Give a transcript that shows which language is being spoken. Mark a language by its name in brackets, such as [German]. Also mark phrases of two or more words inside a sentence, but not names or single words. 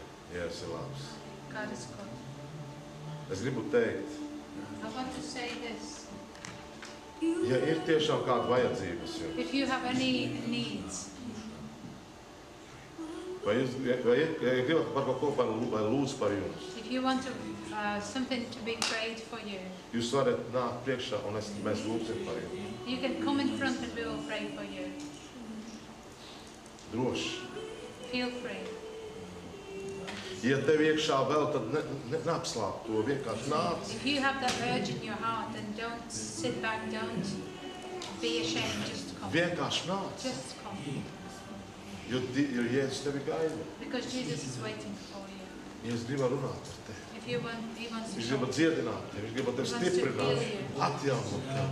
[Latvian] Jēzus ir labs. [English] God is good. [Latvian] Es gribu teikt, [English] I want to say this. [Latvian] ja ir tiešām kāda vajadzības jums, [English] If you have any needs, [Latvian] vai gribat par kaut ko vai lūdzu par jums, [English] if you want to, something to be prayed for you, [Latvian] jūs varat nākt priekšā un mēs lūgsim par jums. [English] you can come in front and we will pray for you. [Latvian] Droši. [English] Feel free. [Latvian] Ja tev iekšā vēl, tad neapslāp to, vienkārši nāc. [English] If you have that urge in your heart, then don't sit back, don't be ashamed, just come. [Latvian] Vienkārši nāc. [English] Just come. [Latvian] Jo Jēzus tevi gaida. [English] Because Jesus is waiting for you. [Latvian] Jēzus grib runāt ar tevi. [English] If you want, He wants to [Latvian] Viņš grib [English] talk. [Latvian] dziedināt tevi, viņš grib tevi stiprināt, atjaunot tevi.